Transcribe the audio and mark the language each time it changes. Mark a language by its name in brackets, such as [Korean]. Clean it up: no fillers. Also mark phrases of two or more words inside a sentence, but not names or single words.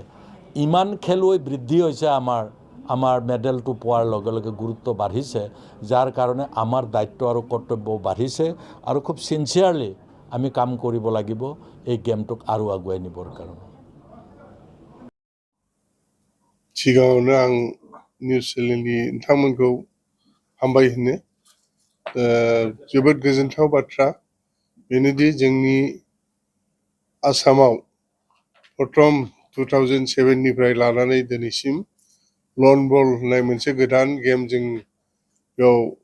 [Assamese] ইমান খেলুৱৈ বৃদ্ধি হৈছে, আমাৰ মেডেলটো পোৱাৰ লগে লগে গুৰুত্ব বাঢ়িছে, যাৰ কাৰণে আমাৰ দায়িত্ব আৰু কৰ্তব্য বাঢ়িছে। আৰু খুব চিনচিয়াৰলি আমি কাম কৰিব লাগিব এই গেমটোক আৰু আগুৱাই নিবৰ কাৰণে। [Bodo] सिगाङावनो आं निउस चेनेलनि नोंथांमोनखौ हामबाय होनो जोबोद गोजोनथाव बाथ्रा बेनोदि जोंनि आसामाव प्रथम 2007 निफ्राय लानानै दिनैसिम [English] lawn ball [Bodo] होननाय मोनसे गोदान गेम जों बेयाव